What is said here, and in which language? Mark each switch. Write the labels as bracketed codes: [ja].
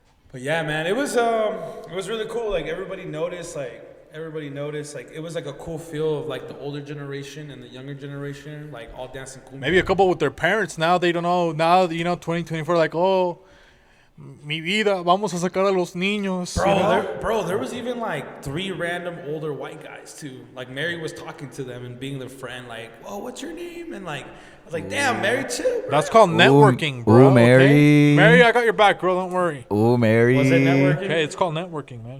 [en] But yeah, man, it was really cool. Like everybody noticed. Like it was like a cool feel of like the older generation and the younger generation, like all dancing cumbia. Maybe a couple with their parents. Now they don't know. Now, 2024, like, oh, [es] mi vida, vamos a sacar a los niños. [en] Bro, there was even like 3 random older white guys too. Like Mary was talking to them and being their friend, like, "Whoa, what's your name?" And like, I was like, "Damn, Mary, chill." Bro. That's called networking, bro. Ooh, Mary. Okay? Mary, I got your back, girl. Don't worry. Ooh, Mary. Was it networking? Okay, it's called networking, man.